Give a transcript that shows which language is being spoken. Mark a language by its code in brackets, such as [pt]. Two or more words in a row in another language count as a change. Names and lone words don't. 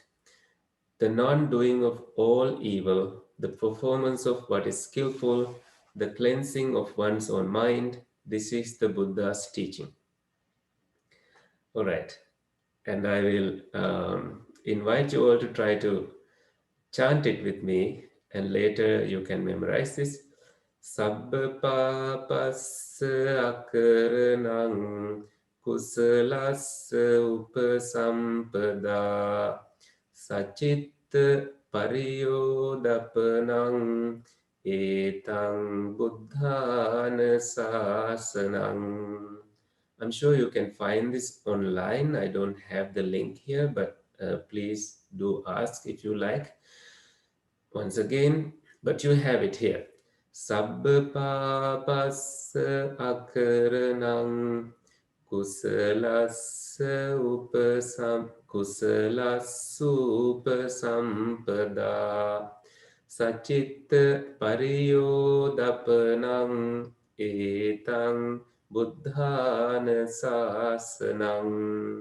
[en] The non-doing of all evil, the performance of what is skillful, the cleansing of one's own mind, this is the Buddha's teaching. All right, and I will invite you all to try to chant it with me, and later you can memorize this. [pi] Sabba papassa akaranang kusalassa upasampada sacitta pariyodapanang etang buddhana sasanang. [en] I'm sure you can find this online. I don't have the link here, but please do ask if you like. Once again, but you have it here. [pi] Sabba papassa akaranang kusalassa upasampada sacitta pariyodapanang etang buddhana sasanang.